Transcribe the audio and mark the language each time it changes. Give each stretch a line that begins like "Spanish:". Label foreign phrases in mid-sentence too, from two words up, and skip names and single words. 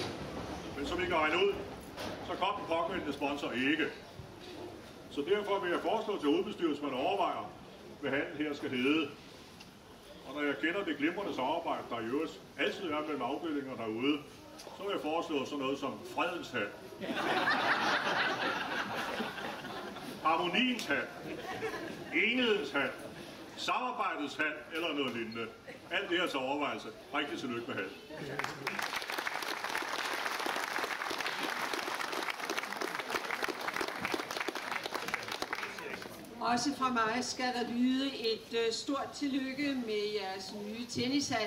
Danish: Men som I kan regne ud, så kom den pågældende sponsor ikke. Så derfor vil jeg foreslå til hovedbestyrelsen, at man overvejer, hvad handlen her skal hedde. Og når jeg kender det glimrende samarbejde, der i øvrigt altid er mellem afdelinger derude, så vil jeg foreslå sådan noget som fredens hal, harmoniens hal, enighedens hal, samarbejdets hal eller noget lignende. Alt det her til overvejelse. Rigtig tillykke med hal. Også fra mig skal der lyde et stort tillykke med jeres nye tennishal.